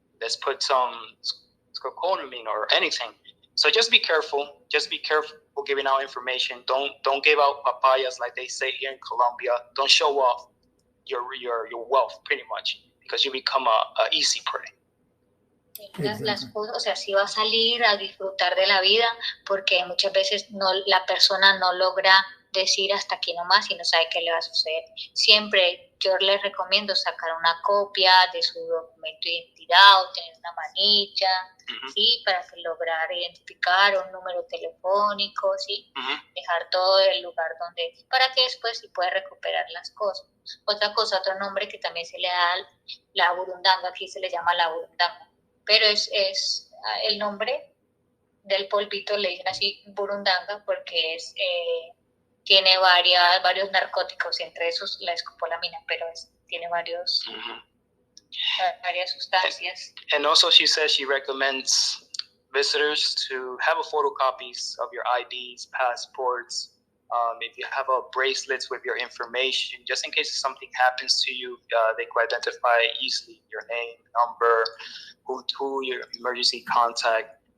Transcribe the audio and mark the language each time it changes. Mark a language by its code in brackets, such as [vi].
[en] Let's put some scopolamine or anything. So just be careful. Just be careful giving out information. Don't give out papayas like they say here in Colombia. Don't show off your wealth, pretty much, because you become a easy prey. [es] Las cosas, o sea, si va a salir a disfrutar de la vida, porque muchas veces la persona no logra decir hasta aquí nomás y no sabe qué le va a suceder. Siempre yo les recomiendo sacar una copia de su documento de identidad o tener una manilla, ¿sí? Para lograr identificar un número telefónico, ¿sí? Dejar todo el lugar donde, para que después sí pueda recuperar las cosas. Otra cosa, otro nombre que también se le da, la burundanga, aquí se le llama la burundanga, pero es el nombre del polvito, le dicen así burundanga porque tiene varios narcóticos, entre esos la escopolamina, pero tiene varias sustancias. [en] And also she says she recommends visitors to have a photocopies of your IDs, passports, if you have a bracelets with your information, just in case something happens to you, they can identify easily your name, number, who your emergency contact.